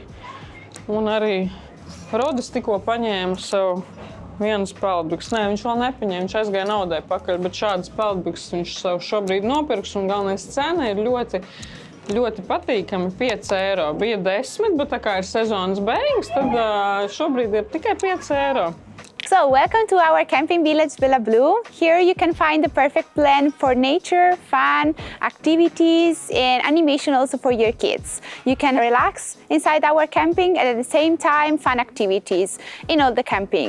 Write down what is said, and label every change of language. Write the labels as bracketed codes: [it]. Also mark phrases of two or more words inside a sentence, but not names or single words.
[lv] Un arī Rodis tikko paņēma sev vienas peldbikses. Nē, viņš vēl nepaņēma, viņš aizgāja naudai pakaļ, bet šādas peldbikses viņš sev šobrīd nopirks. Un galvenais cena ir ļoti patīkami, 5 eiro. Bija 10, bet tā kā ir sezonas beigas, tad šobrīd ir tikai 5 eiro. [en] So, welcome to our camping village, Villa Blue. Here you can find the perfect blend for nature, fun, activities, and animation also for your kids. You can relax inside our camping and at the same time fun activities in all the camping.